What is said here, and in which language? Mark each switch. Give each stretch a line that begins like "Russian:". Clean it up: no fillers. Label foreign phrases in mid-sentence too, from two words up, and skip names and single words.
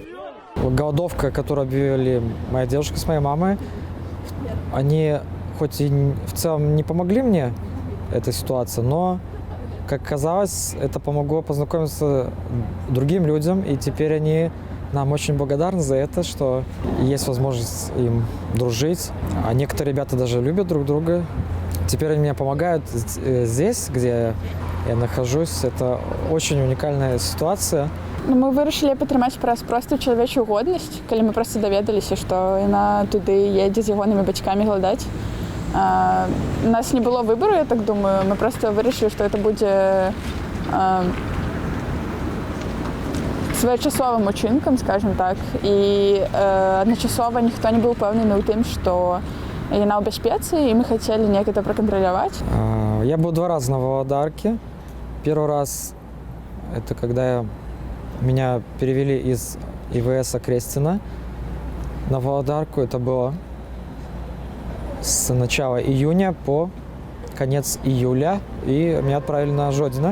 Russian: Голодовка, которую объявили моя девушка с моей мамой, они хоть и в целом не помогли мне, эта ситуация, но, как казалось, это помогло познакомиться другим людям, и теперь они нам очень благодарны за это, что есть возможность им дружить. А некоторые ребята даже любят друг друга. Теперь они мне помогают здесь, где я нахожусь. Это очень уникальная ситуация.
Belarusian: Мы вырашылі падтрымаць праз простую чалавечую годнасць, калі мы проста даведаліся, што яна туды едзе з ягонымі бацькамі галадаць. У нас не было выбору, я так думаю. Мы просто вырашылі, што это будзе своечасовым учынкам, скажем так. І адначасова ніхто не быў упэўнены ў тым, што яна ў бяспецы, і мы хацелі неяк это пракантраляваць.
Russian: Я был 2 раза на Володарке. Первый раз это когда меня перевели из ИВС Крестина на Володарку. Это было с начала июня по конец июля, и меня отправили на Жодино.